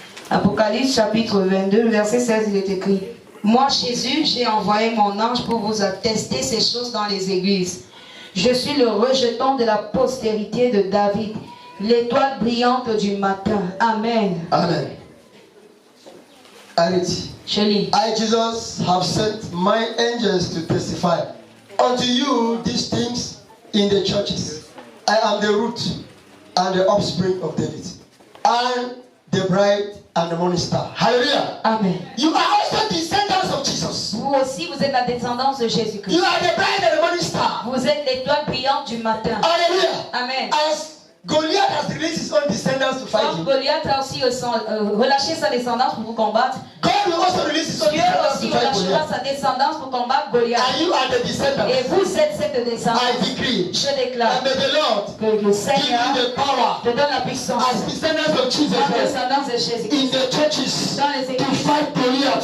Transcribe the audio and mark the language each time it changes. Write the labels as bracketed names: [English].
[French] Apocalypse chapitre 22, verset 16, il est écrit: Moi, Jésus, j'ai envoyé mon ange pour vous attester ces choses dans les églises. Je suis le rejeton de la postérité de David, l'étoile brillante du matin. Amen. [English] Amen. I read. [French] Je lis. [English] I, Jesus, have sent my angels to testify unto you these things in the churches. I am the root and the offspring of David, and the bride and the morning star. Hallelujah. Amen. You are also descendants of Jesus. [French] Vous aussi, vous êtes la descendance de Jésus-Christ. [English] You are the bride and the morning star. [French] Vous êtes l'étoile brillante du matin. [English] Hallelujah. Amen. As Goliath has released his own descendants to fight [French] Comme [English] him, [French] Goliath a aussi relâché sa descendance pour vous combattre, [English] God will also release his own [French] Dieu [English] descendants [French] aussi [English] to fight [French] relâchera [English] Goliath. [French] sa descendance pour combattre Goliath. [English] And you are the descendants. [French] Et vous êtes cette [English] I [French] descendance. [English] decree. [French] Je [English] And [French] déclare [English] may the Lord [French] que le [English] give you [French] Seigneur [English] the power [French] te donne la puissance [English] as descendants of Jesus [French] en [English] Christ [French] descendance de [English] in [French] Jésus-Christ [English] the churches [French] dans les [English] to [French] églises. [English] fight Goliath.